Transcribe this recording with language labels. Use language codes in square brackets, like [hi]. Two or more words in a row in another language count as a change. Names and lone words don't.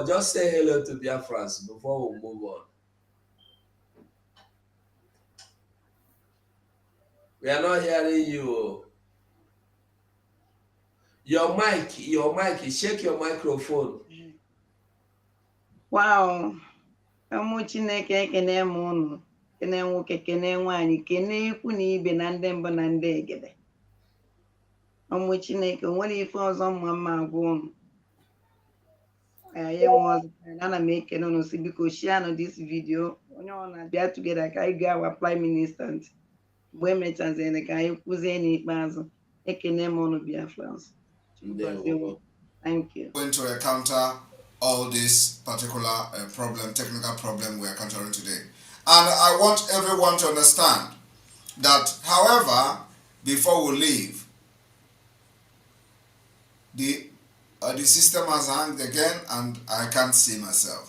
[en] Just say hello to Biafrans before we move on. We are not hearing you. Your mic, shake your microphone. [ig] Wow. Ụmụ Chineke ekene m unu. Kene nwoke, kene nwaanyị, kene ikwu na ibe na ndị mbụ na ndị egede. Ụmụ Chineke, o nwere ife ọzọ mma agwa unu. Anyị enwe ọzọ. Ana m ekene unu si biko [en] share this video. [ig] Onye ọ na-abịa together ka anyị gaa [en] our prime minister [ig] ntị. Mgbe emechaziri ka anyị kwuzie n'ikpeazụ. Ekene m unu Biafrans. [en] Thank you. Going to encounter all this particular technical problem we are encountering today. And I want everyone to understand that, however, before we leave, the system has hanged again and I can't see myself.